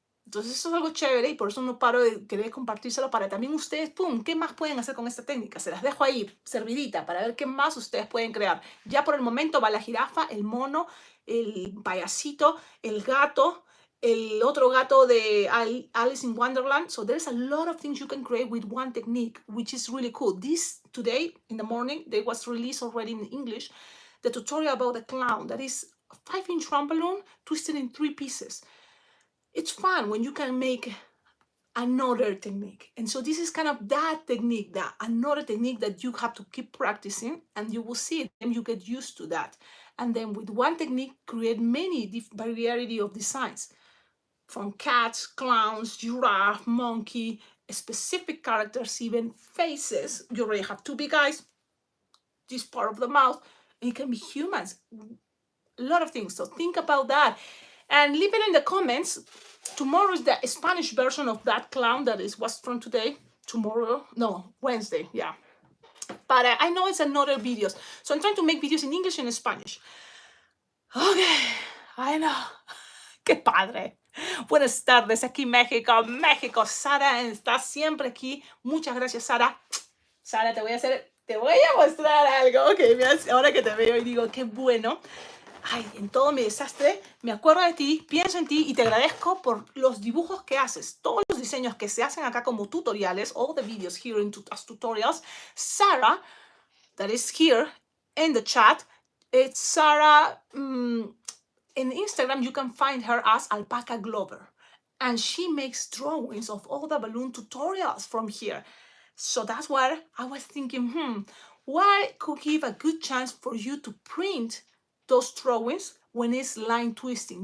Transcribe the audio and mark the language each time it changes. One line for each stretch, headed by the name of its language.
Spanish: Entonces eso es algo chévere y por eso no paro de querer compartírselo para también ustedes, ¡pum!, ¿qué más pueden hacer con esta técnica? Se las dejo ahí, servidita, para ver qué más ustedes pueden crear. Ya por el momento va la jirafa, el mono, el payasito, el gato, el otro gato de Alice in Wonderland.
English: So there's a lot of things you can create with one technique, which is really cool. This today in the morning, they was released already in English, the tutorial about the clown. That is a 5-inch round balloon twisted in 3 pieces. It's fun when you can make another technique. And so this is kind of that technique, another technique that you have to keep practicing, and you will see it and you get used to that. And then with one technique, create many variety of designs, from cats, clowns, giraffe, monkey, specific characters, even faces. You already have 2 big eyes, this part of the mouth, and it can be humans. A lot of things. So think about that. And leave it in the comments. Tomorrow is the Spanish version of that clown that was from today. Tomorrow? No, Wednesday, yeah. But I know it's another videos. So I'm trying to make videos in English and in Spanish. Okay, I know.
Spanish: Qué padre. Buenas tardes, aquí México, México. Sara está siempre aquí. Muchas gracias, Sara. Sara, te voy a mostrar algo. Ok, mira, ahora que te veo y digo, qué bueno. Ay, en todo mi desastre, me acuerdo de ti, pienso en ti y te agradezco por los dibujos que haces, todos los diseños que se hacen acá como tutoriales,
English: all the videos here as tutorials. Sarah, that is here in the chat, it's Sarah, in Instagram, you can find her as Alpaca Glover. And she makes drawings of all the balloon tutorials from here. So that's what I was thinking, what could give a good chance for you to print those drawings when it's line twisting.